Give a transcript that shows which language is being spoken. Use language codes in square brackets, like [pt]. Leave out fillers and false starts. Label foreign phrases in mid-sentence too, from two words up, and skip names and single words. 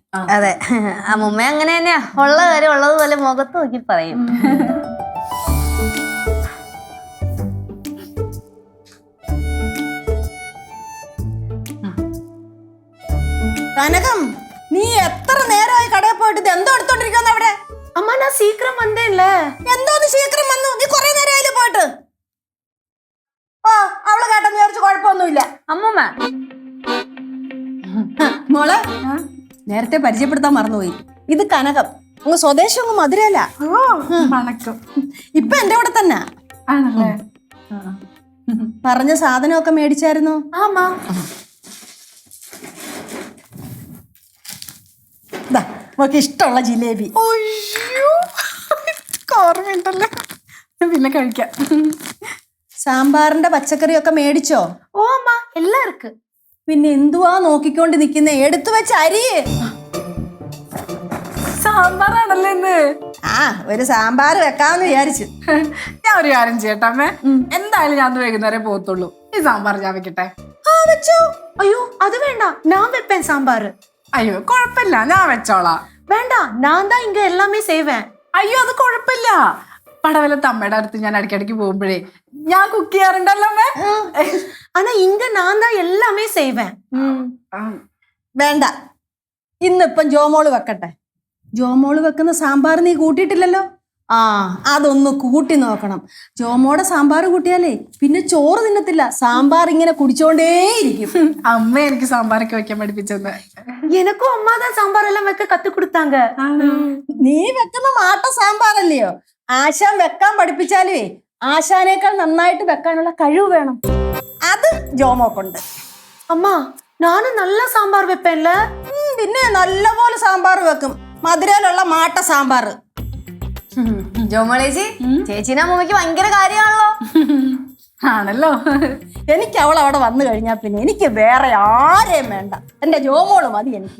[ml] അതെ, അമ്മൂമ്മ അങ്ങനെ തന്നെയാ, ഉള്ള കാര്യം ഉള്ളതുപോലെ മുഖത്ത് നോക്കി പറയും. കനകം, നീ എത്ര നേരമായി കടയിൽ പോയിട്ട് ഇത് എന്തോ എടുത്തോണ്ടിരിക്കുന്ന അവിടെ? [ta] அம்மா நான் சீக்கிரம் வந்தேன்ல. [ml] എന്തോന്ന് ശീഘ്രം വന്നു? നീ കൊറേ നേരമായില്ലേ പോയിട്ട്? ഓ, അവള് കേട്ടെന്ന് വിചാരിച്ചു കുഴപ്പമൊന്നുമില്ല. അമ്മൂമ്മ മോളെ നേരത്തെ പരിചയപ്പെടുത്താൻ മറന്നുപോയി, ഇത് കനകം. അങ്ങ് സ്വദേശം അങ്ങ് മധുരല്ല. വണക്കം. ഇപ്പൊ എന്റെ കൂടെ തന്നെ ആണല്ലേ? പറഞ്ഞ സാധനമൊക്കെ മേടിച്ചായിരുന്നു. [ta] ஆமா. [ml] നമുക്ക് ഇഷ്ടമുള്ള ജിലേബി. ഓർമ്മയുണ്ടല്ലോ, പിന്നെ കഴിക്കാം. സാമ്പാറിന്റെ പച്ചക്കറിയൊക്കെ മേടിച്ചോ? [ta] ஓ அம்மா எல்லாம் இருக்கு. [ml] പിന്നെ എന്തുവാ നോക്കിക്കൊണ്ട് നിക്കുന്നേ? എടുത്തു വെച്ച് അരിയേ. സാമ്പാറാണല്ലേ ഇന്ന്? ആ, ഒരു സാമ്പാർ വെക്കാമെന്ന് വിചാരിച്ചു. ഞാൻ ഒരു കാര്യം ചെയ്യട്ടെ അമ്മേ, എന്തായാലും ഞാൻ വൈകുന്നേരം പോകത്തുള്ളൂ. ഈ സാമ്പാർ ഞാൻ വെക്കട്ടെ? വെച്ചോ. [ta] ஐயோ அது வேண்டாம், நான் வைப்பேன் சாம்பார். [ml] അയ്യോ കുഴപ്പമില്ല, ഞാൻ വെച്ചോളാം. [ta] வேண்டாம், நான் தான் இங்க எல்லாமே செய்வேன். [ml] അയ്യോ അത് കുഴപ്പമില്ല. പടവലത്ത് അമ്മയുടെ അടുത്ത് ഞാൻ ഇടയ്ക്കിടയ്ക്ക് പോകുമ്പോഴേ ഞാൻ കുക്ക് ചെയ്യാറുണ്ടല്ലോ അമ്മേ. [ta] ஆனா இங்க நான் தான் எல்லாமே செய்வேன். [ml] വേണ്ട, ഇന്നിപ്പം ജോമോള് വെക്കട്ടെ. ജോമോള് വെക്കുന്ന സാമ്പാർ നീ കൂട്ടിയിട്ടില്ലല്ലോ. ആ, അതൊന്ന് കൂട്ടി നോക്കണം. ജോമോടെ സാമ്പാർ കൂട്ടിയാലേ പിന്നെ ചോറ് തിന്നത്തില്ല, സാമ്പാർ ഇങ്ങനെ കുടിച്ചോണ്ടേയിരിക്കും. അമ്മ എനിക്ക് സാമ്പാറൊക്കെ വെക്കാൻ പഠിപ്പിച്ചത്. [ta] எனக்கும் அம்மா தான் சாம்பார் எல்லாம் வைக்க கத்து கொடுத்தாங்க. [ml] നീ വെക്കുന്ന മാട്ട സാമ്പാറല്ലയോ? ആശാൻ വെക്കാൻ പഠിപ്പിച്ചാലേ ആശാനേക്കാൾ നന്നായിട്ട് വെക്കാനുള്ള കഴിവ് വേണം. അത് ജോമോക്കുണ്ട്. [ta] அம்மா நானும் நல்ல சாம்பார் வைப்பேன்ல. [ml] പിന്നെ നല്ലപോലെ സാമ്പാർ വെക്കും, മധുരയിലുള്ള മാട്ട സാമ്പാർ. ജോമോളേച്ചി, ചേച്ചീനെ അമ്മൂമ്മക്ക് ഭയങ്കര കാര്യമാണല്ലോ. ആണല്ലോ. എനിക്ക് അവൾ അവിടെ വന്നു കഴിഞ്ഞാൽ പിന്നെ എനിക്ക് വേറെ ആരെയും വേണ്ട, എന്റെ ജോമോള് മതി എനിക്ക്.